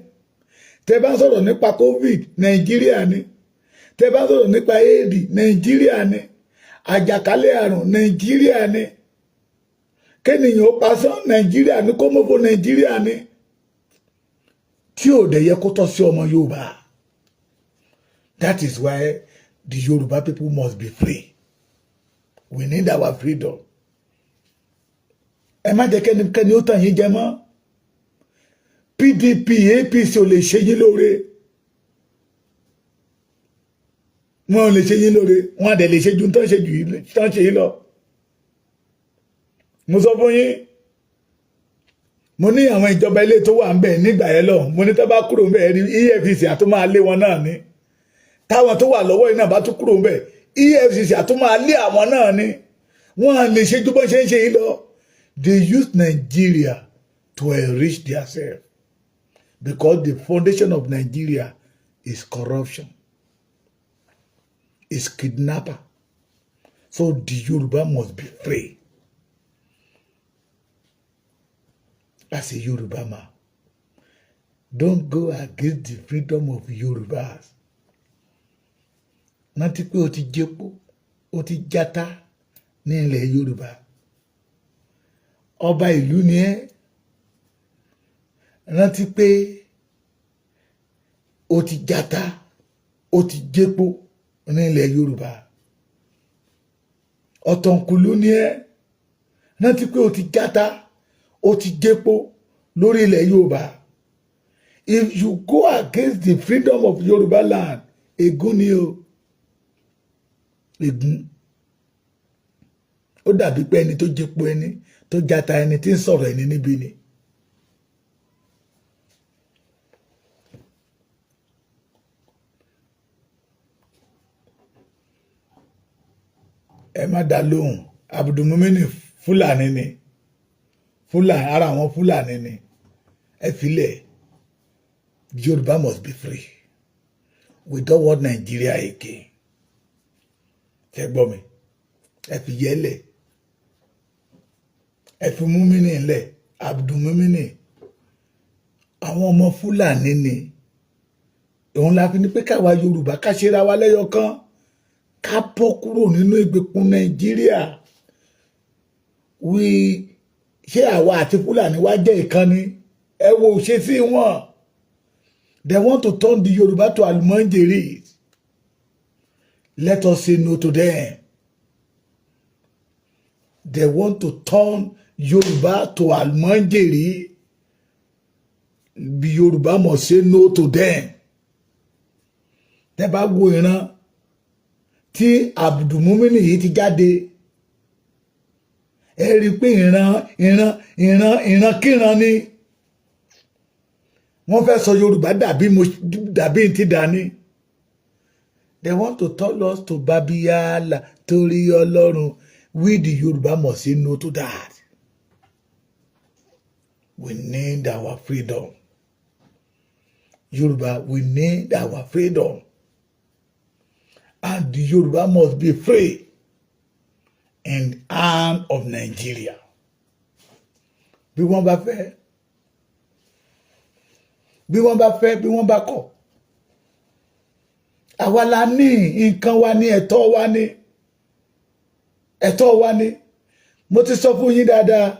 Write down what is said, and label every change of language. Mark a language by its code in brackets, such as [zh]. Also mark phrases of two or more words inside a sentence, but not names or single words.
[yo] Tẹ́ bá sọ̀rọ̀ nípa COVID, Nàìjíríà ni. Tẹ́ bá sọ̀rọ̀ nípa AIDS, Nàìjíríà ni. Àjàkálẹ̀ àrùn, Nàìjíríà ni. Kéèyàn ó pasán, Nàìjíríà ni. Kómọ́fó, Nàìjíríà ni. Tí ò dẹ̀ yẹ kó tọ́ sí ọmọ Yorùbá. [en] That is why the Yoruba people must be free. We need our freedom. [yo] Ẹ má jẹ́ kẹ́nikẹ́ni ó tàn yín jẹ mọ́. PDP, APC ò lè ṣe yín lóore. Wọ́n ò lè ṣe yín lóore. Wọ́n á dẹ̀ lè ṣe ju tán ṣe yín lọ. Mo sọ fún yín. Mo ní àwọn ìjọba ilé tó wà ń bẹ̀ nígbà yẹn lọ. Mo ní tó bá kúrò ń bẹ̀ rí EFCC àtó máa lé wọn náà ní. Táwọn tó wà lọ́wọ́ iná bá tún kúrò ń bẹ̀ EFCC àtó máa lé àwọn náà ní. Wọ́n á lè ṣe ju bó ṣe ń ṣe yín lọ. [en] They use Nigeria to enrich themselves because the foundation of Nigeria is corruption, is kidnapper. So the Yoruba must be free. As a Yoruba man, don't go against the freedom of Yorubas. [yo] Rántí pé o ti jẹ́pọ̀, o ti jata ní ilẹ̀ Yorùbá. Ọba ìlú ni ẹ́. Rántí pé o ti jata, o ti jẹ́pọ̀ ní ilẹ̀ Yorùbá. Ọ̀tọ̀kùlú ni ẹ́. Rántí pé o ti jata, ó ti jẹ́pọ̀ lórí ilẹ̀ Yorùbá. [en] if you go against the freedom of Yoruba land, [yo] ègún ni o. Ègún. Ó dàbí pé ẹni tó jẹpo ẹni tó jata ẹni tí ń sọ̀rọ̀ ẹni níbi ni. Ẹ má dá lóhùn, Abdulmumini Fúlàní ni. Fúlàní, ara àwọn Fúlàní ni. Ẹ filẹ̀, [en] Yoruba must be free. We don't want Nigeria again. [yo] Ẹ gbọ́ mi, ẹ fi yẹ́lẹ̀. Ẹ fi Mumini lẹ̀, Abdulmumini. Àwọn ọmọ Fúlàní ni. Òun la fi ní pé káwa Yorùbá ká ṣera wa lẹ́yọ kan. Ká bọ́ kúrò nínú ìgbèkùn Nàìjíríà. Ṣé àwa àti Fúlàní wá jẹ́ ìkànnì? Ẹ wo ṣe sí wọn. [en] They want to turn the Yoruba to Almanjeri. Let us say no to them. They want to turn Yoruba to Almanjeri. The Yoruba must say no to them. [yo] Tẹ́ bá wo ìran tí Abdulmumini yìí ti jáde, ẹ rí pé ìran kíran ni. Wọ́n fẹ́ sọ Yorùbá dàbí ti dání. [en] They want to tell us to Babiyala [yo] torí Ọlọ́run. [en] We the Yoruba must say no to that. We need our freedom. Yoruba, we need our freedom. And the Yoruba must be free in the hand of Nigeria. [yo] Bí wọ́n bá fẹ́, bí wọ́n bá kọ̀. Àwa la ní nǹkan wa ní ẹ̀tọ́ wa ní. Ẹ̀tọ́ wa ní. Mo ti sọ fún yín dáadáa.